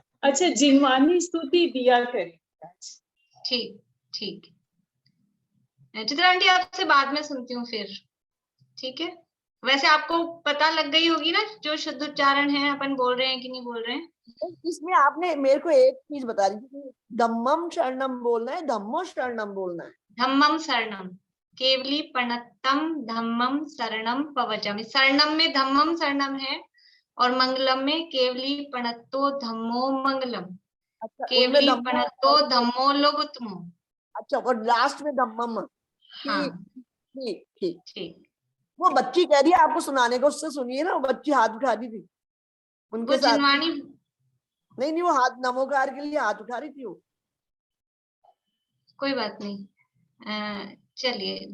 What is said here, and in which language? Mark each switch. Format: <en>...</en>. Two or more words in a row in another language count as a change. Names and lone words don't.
<hi>अच्छा, जिनवानी स्तुति दिया करें। ठीक ठीक। चित्रा आंटी, आपसे बाद में सुनती हूँ फिर, ठीक है। वैसे आपको पता लग गई होगी ना जो शुद्ध उच्चारण है, अपन बोल रहे हैं कि नहीं बोल रहे हैं। इसमें आपने मेरे को एक चीज बता दी थी,</hi> <pra>धम्मम शरणम</pra> <hi>बोलना है,</hi> <pra>धम्मो शरणम</pra> <hi>बोलना है।</hi> <pra>धम्मम शरणम, केवली पणत्तम धम्मम शरणम पवजामि।</pra> <hi>शरणम में</hi> <pra>धम्मम शरणम</pra> <hi>है और मंगलम में</hi> <pra>केवली पणत्तो धम्मो मंगलम,</pra> <hi>अच्छा, उनमें केवली धम्मो,</hi> <pra>पणत्तो धम्मो लोगुत्तमो।</pra> <hi>अच्छा, और लास्ट में धम्मम। हाँ, ठीक ठीक ठीक। ठीक। वो बच्ची कह रही है आपको सुनाने को, उससे सुनिए ना। वो बच्ची हाथ उठा रही थी वो उनके साथ। जिनवानी, नहीं नहीं, वो हाथ नमोकार के लिए हाथ उठा रही थी वो। कोई बात नहीं। चलिए,</hi>